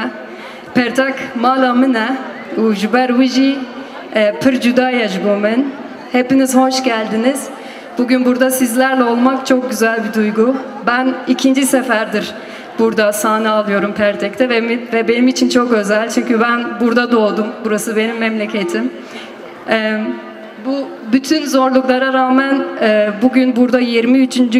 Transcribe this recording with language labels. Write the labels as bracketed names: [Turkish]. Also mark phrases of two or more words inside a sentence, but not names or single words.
[Kurdish] Pertek mala min e û ji ber wî jî pir cuda ye ji bo min. [Turkish] Hepiniz hoş geldiniz. Bugün burada sizlerle olmak çok güzel bir duygu. Ben ikinci seferdir burada sahne alıyorum Pertek'te ve benim için çok özel çünkü ben burada doğdum. Burası benim memleketim. Bu bütün zorluklara rağmen bugün burada 23.